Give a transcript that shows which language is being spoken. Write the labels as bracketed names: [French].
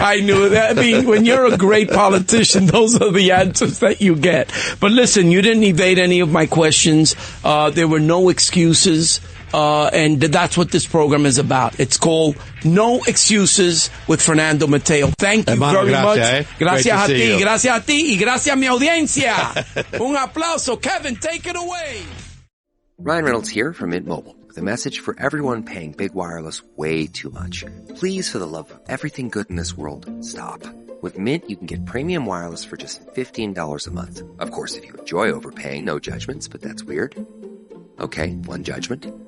[English] I knew that. I mean, when you're a great politician, those are the answers that you get. But listen, you didn't evade any of my questions. There were no excuses. And that's what this program is about. It's called No Excuses with Fernando Mateo. Thank you very much. [Spanish] Gracias a ti, gracias a ti, y gracias a mi audiencia. Un aplauso. [English] Kevin, take it away. Ryan Reynolds here from Mint Mobile with a message for everyone paying big wireless way too much. Please, for the love of everything good in this world, stop. With Mint, you can get premium wireless for just $15 a month. Of course, if you enjoy overpaying, no judgments, but that's weird. Okay, one judgment.